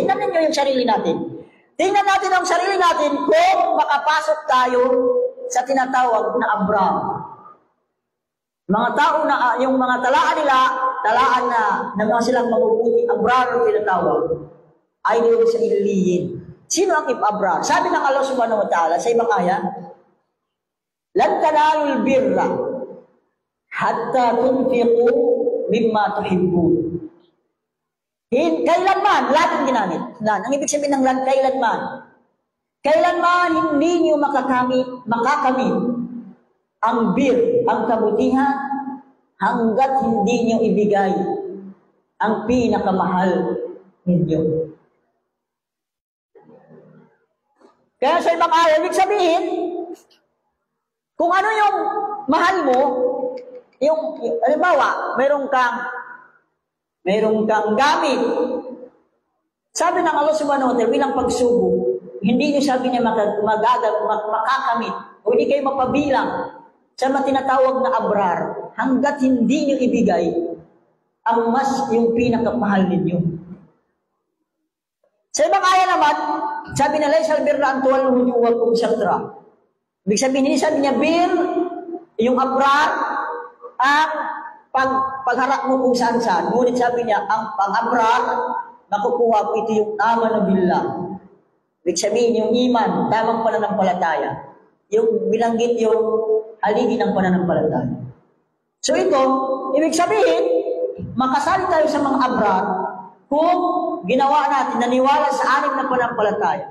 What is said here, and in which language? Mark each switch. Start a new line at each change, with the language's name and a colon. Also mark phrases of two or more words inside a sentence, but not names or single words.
Filipino: Tingnan ninyo yung sarili natin. Tingnan natin ang sarili natin kung makapasok tayo sa tinatawag na abrar. Mga tao na, yung mga talaan nila, talaan na mga silang mabubuti, abrar ang tinatawag, ay doon sa illiyin. Sino ang abrar? Sabi ng Allah
Arabic: سبحانه وتعالى
Filipino: sa ibang aya,
Arabic: لن تنالوا البر حتى تنفقوا مما تحبون.
Filipino: Kailanman, laging ginamit. Ang ibig sabihin ng lan, kailanman. Kailanman hindi niyo makakamit ang bir, ang kabutihan, hanggat hindi niyo ibigay ang pinakamahal ninyo. Kaya sa ibang ayaw, ibig sabihin, kung ano yung mahal mo, yung, halimbawa, mayroong kang gamit. Sabi ng Allah
Arabic: سبحانه وتعالى,
Filipino: bilang pagsubok, hindi niyo sabi niya makakamit, o hindi kayo mapabilang sa tinatawag na abrar, hanggat hindi niyo ibigay ang yung pinakamahal ninyo. Sa ibang aya naman, sabi na
Arabic: ليس البر أن تولوا وجوهكم شطر.
Filipino: Ibig sabihin, hindi sabi niya bir, yung abrar, ang pagharap mo kung saan-saan. Ngunit sabi niya, ang pang-abrar, nakukuha ko ito yung
Arabic: آمنوا بالله.
Filipino: Ibig sabihin, yung iman, tamang pananampalataya. Yung bilanggit yung haligi ng pananampalataya. So ito, ibig sabihin, makasali tayo sa mga abrar kung ginawa natin, naniwala sa anim na pananampalataya.